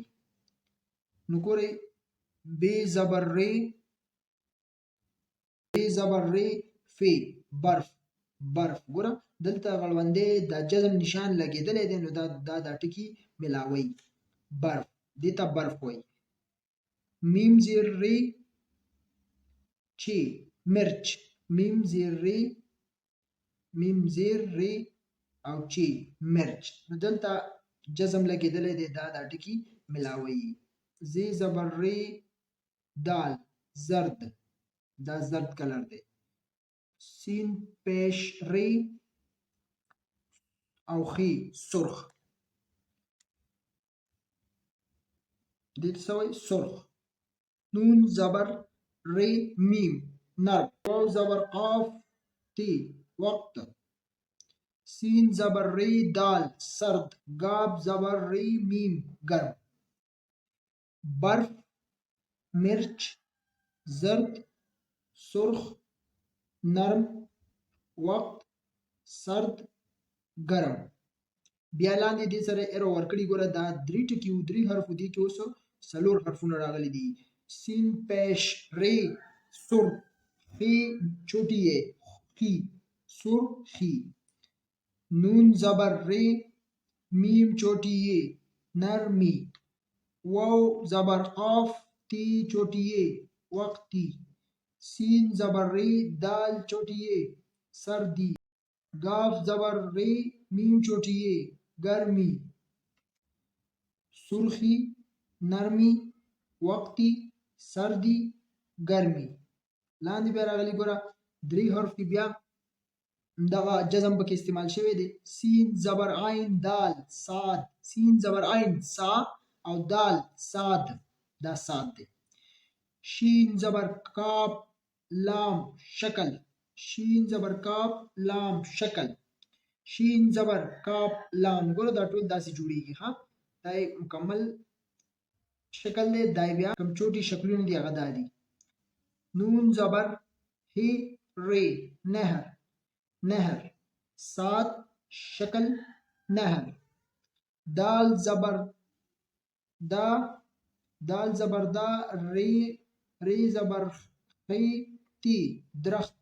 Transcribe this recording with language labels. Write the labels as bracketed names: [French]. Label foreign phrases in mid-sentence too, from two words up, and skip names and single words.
[Pashto] نو ګورئ بې زبر ری، بې زبر ری فی برف، برف. ګوره دلته غړوندی دا جزم نشان لګېدلی دی، نو دا ټکي ملاوي. برف، دې ته برف وایي. میم زیر ری چی مرچ، میم زیر ری، میم زیر ری او چی مرچ. نو دلته جزم لګېدلی دی، دا ټکي ملاوي. زی زبر ری دال زرد، دا زرد کلر دی. سین پیش ری او خی سرخ، دې ته څه وایي؟ سرخ. نون زبر ری میم نرم. واو زبر قاف تی وقت. سین زبر ری دال سرد. گاب زبر ری میم گرم. برف مرچ زرد سرخ نرم وقت سرد ګرم. بیا لاندې دې سره ایرو ورکړي. ګوره دا درې ټکي وو، درې حرف دي کې اوس څلور حرفونه راغلي دي. سین پیش ری سر خی [Urdu] چھوٹی ہے [Pashto] خی سر خی. نون زبر ری میم [Urdu] چھوٹی ہے [Pashto] نرمی. واو زبر قاف تی [Urdu] چھوٹی ہے [Pashto] وقتی. سین زبر ری دال [Urdu] چھوٹی ہے [Pashto] سردی. گاف زبر ری میم [Urdu] چھوٹی ہے [Pashto] گرمی. سرخی نرمی وقتی سردی گرمی. لاندې بیا راغلي. ګوره درې حرف کې بیا دغه جزم پکې استعمال شوی دی. سین زبر عین دال صاد، سین زبر عین سا او دال صاد، دا صاد دی. شین زبر کاف لام شکل، شین زبر کاف لام شکل. شین زبر کاف لام. ګوره دا ټول داسې جوړیږي. ها دا مکمل شکل دی. دا بیا کوم چوټي شکلونه دي هغه دا دي. نون زبر ہی ری نهر، نهر. صاد شکل نهر. دال زبر دا، دال زبر دا ری، ری زبر خی تی درخت.